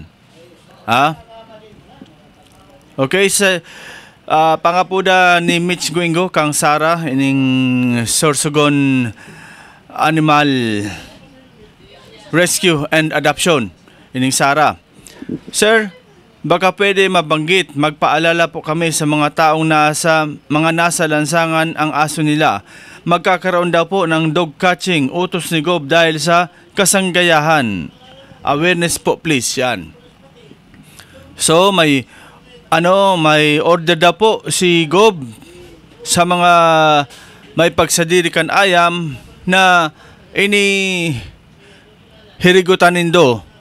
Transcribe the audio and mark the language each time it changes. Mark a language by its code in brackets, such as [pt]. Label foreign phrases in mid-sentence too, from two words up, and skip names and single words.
[bik] Ha? Okay, sa pangapuda ni Mitch Guingo kang Sara ining Sorsogon Animal Rescue and Adoption ining Sara. [tl] Sir, baka pwede mabanggit, magpaalala po kami sa mga taong nasa lansangan ang aso nila. Magkakaroon daw po ng dog catching, utos ni Gob dahil sa kasanggayahan. [en] Awareness po please [bik] yan. So may order daw po si Gob sa mga may pagsadirikan ayam na ini hirigutan nindo.